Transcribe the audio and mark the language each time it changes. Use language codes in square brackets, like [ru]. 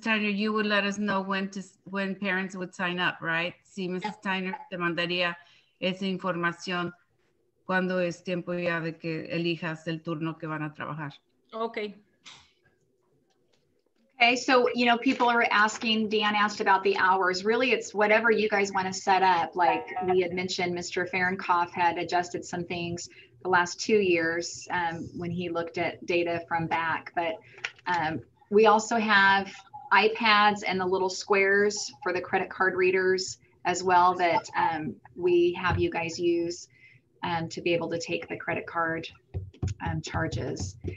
[en] Tyner, you would let us know when parents would sign up, right? [es] Sí, Mrs. Tyner te mandaría esa información cuando es tiempo ya de que elijas el turno que van a trabajar. [en] Okay. Okay, so, you know, people are asking, Dan asked about the hours. Really, it's whatever you guys want to set up. Like we had mentioned, Mr. Fahrenkopf had adjusted some things the last 2 years when he looked at data from back. But we also have iPads and the little squares for the credit card readers as well that we have you guys use to be able to take the credit card charges.